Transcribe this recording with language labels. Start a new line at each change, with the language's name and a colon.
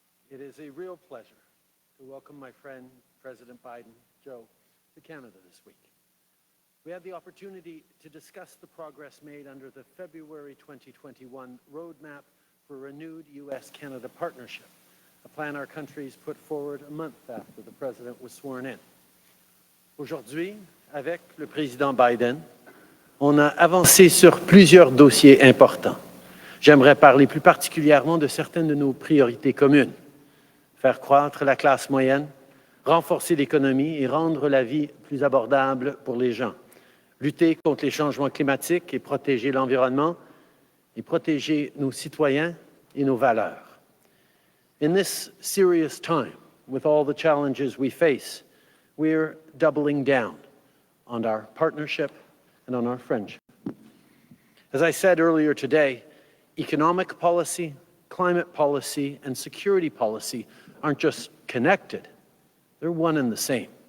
English: It is a real pleasure to welcome my friend, President Biden, Joe, to Canada this week. We had the opportunity to discuss the progress made under the February 2021 roadmap for renewed U.S.-Canada partnership, a plan our countries put forward a month after the President was sworn in.
French: Aujourd'hui, avec le Président Biden, on a avancé sur plusieurs dossiers importants. J'aimerais parler plus particulièrement de certaines de nos priorités communes. Faire croître la classe moyenne, renforcer l'économie et rendre la vie plus abordable pour les gens. Lutter contre les changements climatiques et protéger l'environnement et protéger nos citoyens et nos valeurs.
English: In this serious time, with all the challenges we face, we're doubling down on our partnership and on our friendship. As I said earlier today, economic policy, climate policy, and security policy aren't just connected, they're one and the same.